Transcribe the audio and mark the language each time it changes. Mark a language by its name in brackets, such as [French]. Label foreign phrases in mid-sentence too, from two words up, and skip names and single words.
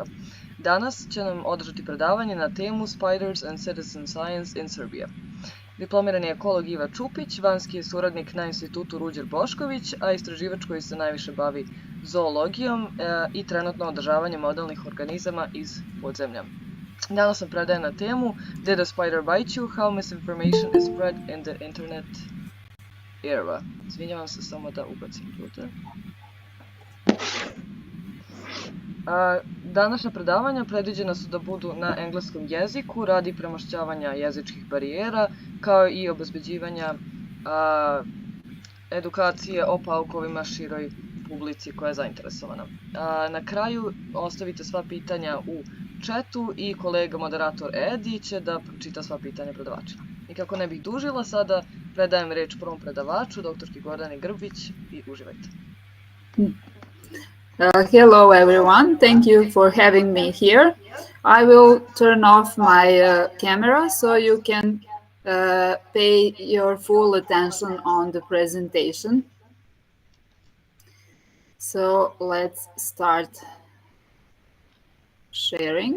[Croatian] Danas će nam održati predavanje na temu Spiders and Citizen Science in Serbia. Diplomirani ekolog Ive Čupić, vanjski je suradnik na institutu Ruđer Bošković, a istraživač koji se najviše bavi zoologijom i trenutno održavanjem modelnih organizama iz podzemlja. Danas nam predaje na temu Did a spider bite you? How misinformation is spread in the internet era. [Serbian] Izvinjavam se, samo da ubacim ljude. Današnja predavanja predviđena su da budu na engleskom jeziku radi premošćavanja jezičkih barijera, kao i obezbeđivanja edukacije o paukovima široj publici koja je zainteresovana. Na kraju ostavite sva pitanja u chatu i kolega moderator Edi će da pročita sva pitanja predavačima. I kako ne bih dužila, sada predajem reč prvom predavaču, doktorki Gordane Grbić, i uživajte. [English] Hello everyone, thank you for having me here. I will turn off my camera so you can pay your full attention on the presentation. So let's start sharing.